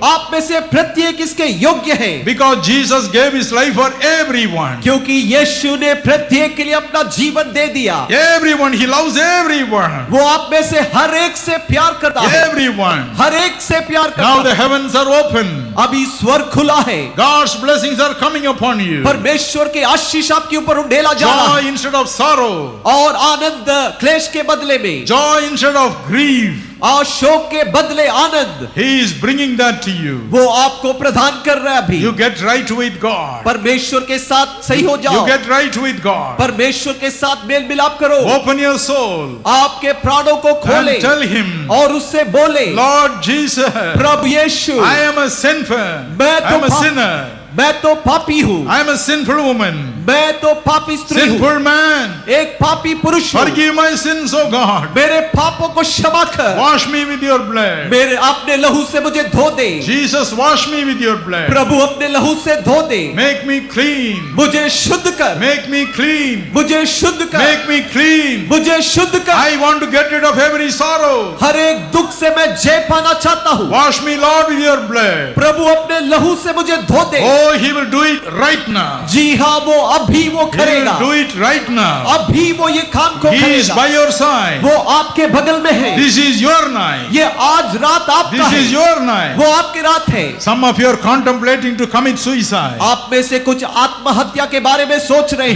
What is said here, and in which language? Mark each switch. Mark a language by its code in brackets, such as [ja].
[hi] आप में से प्रत्येक इसके योग्य है, [en] Because Jesus gave his life for everyone. [hi] क्योंकि यीशु ने प्रत्येक के लिए अपना जीवन दे दिया। [en] Everyone, he loves everyone. [hi] वो आप में से हर एक से प्यार करता है, [en] Everyone. [hi] हर एक से प्यार करता [en] Now [hi] है। [en] the heavens are open. [hi] अभी स्वर्ग खुला है, [en] God's blessings are coming upon you. [hi] परमेश्वर के आशीष आपके ऊपर उंडेला जा रहा [en] Joy [hi] है [en] instead of sorrow. [hi] और आनंद क्लेश के बदले में, [en] Joy instead of grief. [hi] और शोक के बदले आनंद [en] He is bringing that to you. [hi] वो आपको प्रदान कर रहा है। अभी [en] You get right with God. [hi] परमेश्वर के साथ सही हो [en] You [hi] जाओ, [en] get right with God. [hi] परमेश्वर के साथ मेल मिलाप करो, [en] Open your soul [hi] आपके प्राणों को खोले [en] and tell him, [hi] और उससे बोले, [en] Lord Jesus, [hi] Prabhu Yeshu, [en] I am a sinner. [hi] मैं [en] I am a [hi] तो [en] sinner. [hi] मैं तो पापी हूँ, [en] I am a sinful woman. [hi] मैं तो पापी स्त्री हूँ, [en] Sinful man. [hi] एक पापी पुरुष हूँ। [en] Forgive my sins, O God. [hi] मेरे पापों को क्षमा कर, [en] Wash me with your blood. [hi] मेरे अपने लहू से मुझे धो दे। [en] Jesus, wash me with your blood. [hi] प्रभु अपने लहू से धो दे, [en] Make me clean. [hi] मुझे शुद्ध कर, [en] Make me clean. [hi] मुझे शुद्ध कर, [en] Make me clean. [hi] मुझे शुद्ध कर। [en] I want to get rid of every sorrow. [hi] हर एक दुख से मैं जय पाना चाहता हूँ। [en] Wash me, Lord, with your blood. [hi] प्रभु अपने लहू से मुझे धो दे। [en] Oh, he will do it right now. [hi] जी हाँ, वो अभी वो [en] He will [hi] करेगा, [en] do it right now. [hi] अभी वो ये काम को [en] He is [hi] करेगा। [en] by your side. [hi] वो आपके बगल में है। [en] This is your night. [hi] ये आज रात आपका [en] This is [hi] है, [en] your night. [hi] वो आपकी रात है। [en] Some of you are contemplating to commit suicide [hi] आप में से कुछ आत्महत्या के बारे में सोच रहे हैं,